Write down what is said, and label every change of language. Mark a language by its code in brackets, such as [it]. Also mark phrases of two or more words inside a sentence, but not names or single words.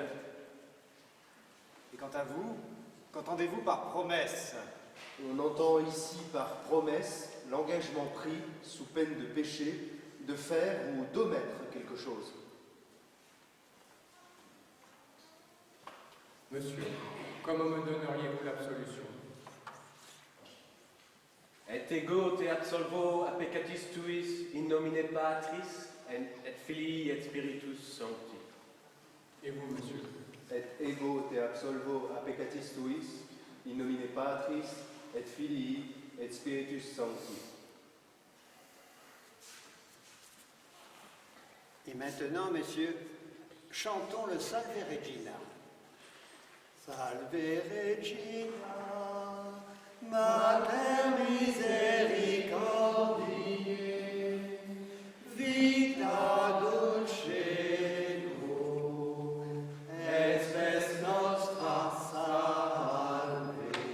[fr] Et quant à vous, qu'entendez-vous par promesse? On entend ici par promesse l'engagement pris sous peine de péché de faire ou d'omettre quelque chose. Monsieur, comment me donneriez-vous l'absolution? [la] Et ego te absolvo a peccatis tuis in nomine Patris et Filii et Spiritus Sancti. [fr] Et vous, monsieur? [la] Et ego te absolvo a peccatis tuis in nomine Patris et Filii et Spiritus Sancti. [fr] Et maintenant, messieurs, chantons le Salve Regina. [la] Salve Regina, Mater misericordiae, vita dulcedo, et spes nostra salve.